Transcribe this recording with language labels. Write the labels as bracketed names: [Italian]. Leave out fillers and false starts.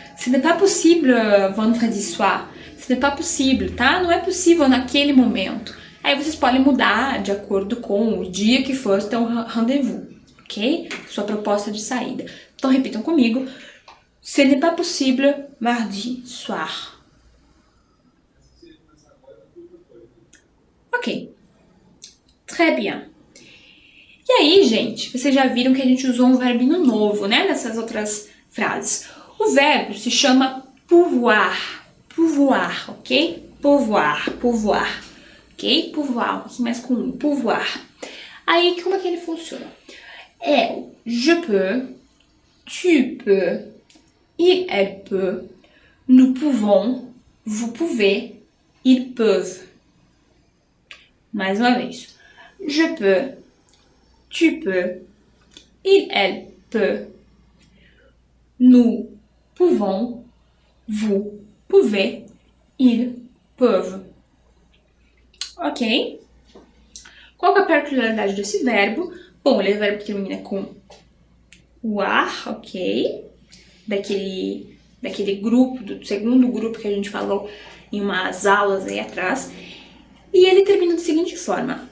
[French] Ce n'est pas possible vendredi soir. Ce n'est pas possible, tá? [Portuguese] Não é possível naquele momento. Aí vocês podem mudar de acordo com o dia que for ter um rendezvous, ok? Sua proposta de saída. Então repitam comigo. [French] Ce n'est pas possible mardi soir. Ok. Très bien. [Portuguese] E aí, gente, vocês já viram que a gente usou um verbinho novo, né? Nessas outras frases. O verbo se chama pouvoir. [French] Pouvoir, ok? Pouvoir, pouvoir. Ok? [Portuguese] Pouvoir, um pouquinho mais com um. Pouvoir. Aí, como é que ele funciona? [French] É o je peux, tu peux, il, elle peut, nous pouvons, vous pouvez, ils peuvent. [Portuguese] Mais uma vez. [French] Je peux, tu peux, il, elle peut, nous pouvons, vous pouvez, ils peuvent. Ok? [Portuguese] Qual que é a particularidade desse verbo? Bom, ele é um verbo que termina com o ar, ok? Daquele grupo, do segundo grupo que a gente falou em umas aulas aí atrás. E ele termina da seguinte forma.